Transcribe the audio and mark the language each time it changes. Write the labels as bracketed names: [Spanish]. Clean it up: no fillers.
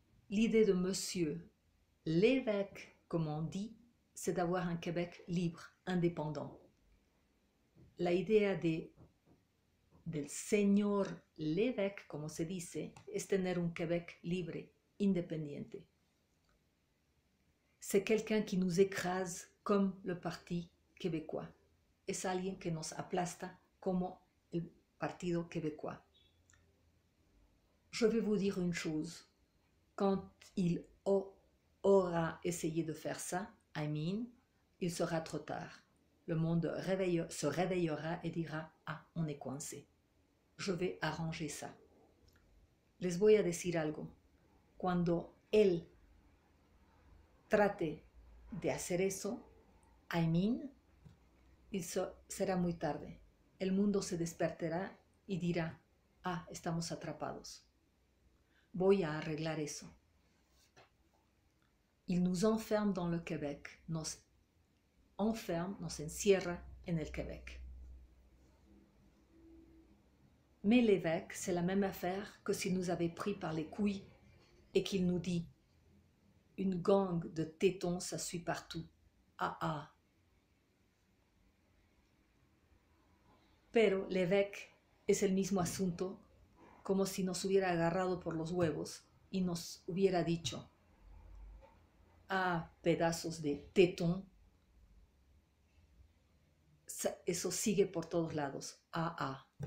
[French] L'idée de monsieur l'évêque, comme on dit, c'est d'avoir un Québec libre, indépendant. [Spanish] La idea del señor l'évêque, como se dice, es tener un Québec libre, independiente. [French] C'est quelqu'un qui nous écrase comme le Parti québécois. [Spanish] Es alguien que nos aplasta como el Partido québécois. [French] Je vais vous dire une chose. Quand il aura essayé de faire ça, [English] I mean, [French] il sera trop tard. Le monde se réveillera et dira: ah, on est coincé. Je vais arranger ça. [Spanish] Les voy a decir algo. Cuando él trate de hacer eso, [English] I mean, [Spanish] será muy tarde. El mundo se despertará y dirá: ah, estamos atrapados. Voy a arreglar eso. [French] Il nous enferme dans le Québec. [Spanish] Nos enferme, nos encierra en el Québec. [French] Mais l'évêque, c'est la même affaire que s'il nous avait pris par les couilles et qu'il nous dit: une gang de tétons, ça suit partout. Ah ah. [Spanish] Pero l'évêque es el mismo asunto, como si nos hubiera agarrado por los huevos y nos hubiera dicho: ah, pedazos de tétons, eso sigue por todos lados. Ah ah.